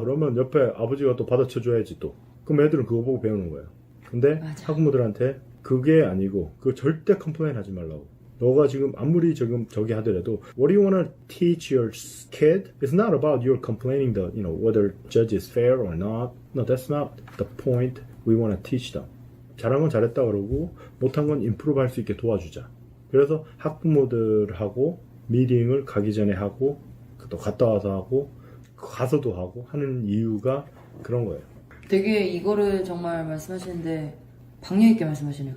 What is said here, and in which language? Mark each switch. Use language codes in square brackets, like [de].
[ko] 그러면 옆에 아버지가 또 받아쳐줘야지 또. 그럼 애들은 그거 보고 배우는 거예요. 근데 맞아. 학부모들한테 그게 아니고 그거 절대 컴플레인 하지 말라고. 너가 지금 아무리 저기 하더라도 [en] what do you want to teach your kid? It's not about you complaining whether judge is fair or not. No, that's not the point we want to teach them. [ko] 잘한 건 잘했다 그러고 못한 건 improve 할 수 있게 도와주자. 그래서 학부모들하고 미팅을 가기 전에 하고 또 갔다 와서 하고 가서도 하고 하는 이유가 그런 거예요. 되게 이거를 정말 말씀하시는데 박력 있게 말씀하시네요.